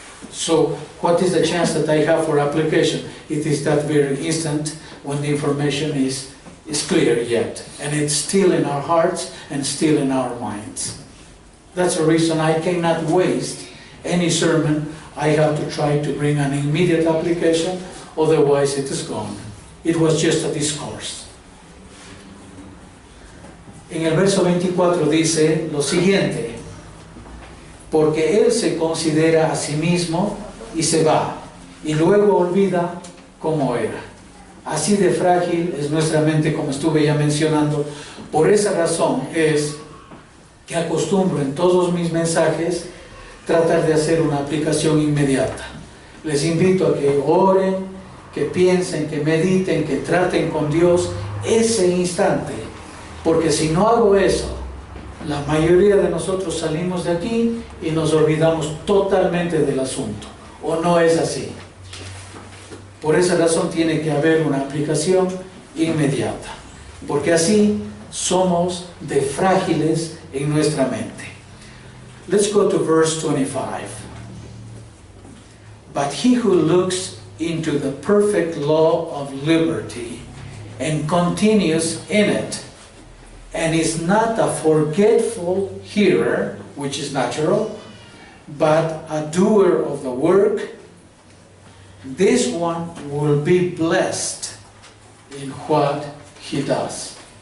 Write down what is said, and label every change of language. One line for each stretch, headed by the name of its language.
English: So, what is the chance that I have for application? It is that very instant when the information is clear yet. And it's still in our hearts and still in our minds. That's the reason I cannot waste any sermon. I have to try to bring an immediate application, otherwise it is gone. It was just a discourse.
Spanish: En el verso 24 dice lo siguiente: porque él se considera a sí mismo y se va, y luego olvida cómo era. Así de frágil es nuestra mente, como estuve ya mencionando. Por esa razón es que acostumbro en todos mis mensajes tratar de hacer una aplicación inmediata. Les invito a que oren, que piensen, que mediten, que traten con Dios ese instante. Porque si no hago eso, la mayoría de nosotros salimos de aquí y nos olvidamos totalmente del asunto. ¿O no es así? Por esa razón tiene que haber una aplicación inmediata. Porque así somos de frágiles en nuestra mente.
English: Let's go to verse 25. But he who looks into the perfect law of liberty and continues in it, and is not a forgetful hearer, which is natural, but a doer of the work, this one will be blessed in what he does.